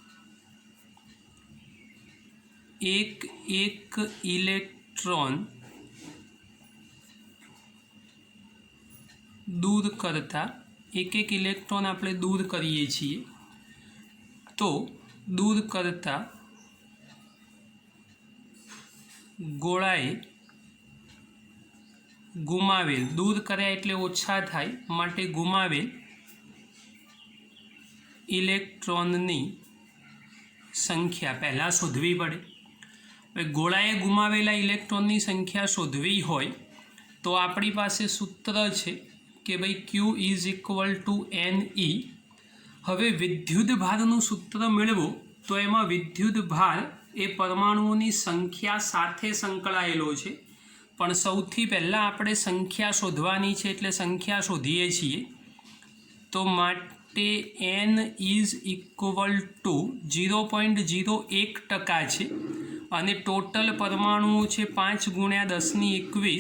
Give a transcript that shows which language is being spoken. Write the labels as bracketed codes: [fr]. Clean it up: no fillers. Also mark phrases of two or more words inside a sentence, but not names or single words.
[gu] એક ઇલેક્ટ્રોન દૂર કરતા એક ઇલેક્ટ્રોન આપણે દૂર કરીએ છીએ તો દૂર કરતા ગોળાએ ગુમાવેલ, દૂર કર્યા એટલે ઓછા થાય માટે ગુમાવેલ ઇલેક્ટ્રોનની સંખ્યા પહેલા શોધવી પડે। ગોળાએ ગુમાવેલા ઇલેક્ટ્રોનની સંખ્યા શોધવી હોય તો આપણી પાસે સૂત્ર છે કિ ભાઈ Q = NE। હવે વિદ્યુત ભારનું સૂત્ર મેળવો તો એમાં વિદ્યુત ભાર એ પરમાણુઓની સંખ્યા સાથે સંકળાયેલો છે। પણ સૌથી પહેલા આપણે સંખ્યા શોધવાની છે એટલે સંખ્યા શોધીએ છીએ। તો માટે N = 0.01% છે અને ટોટલ પરમાણુઓ છે 5 × 10⁻21।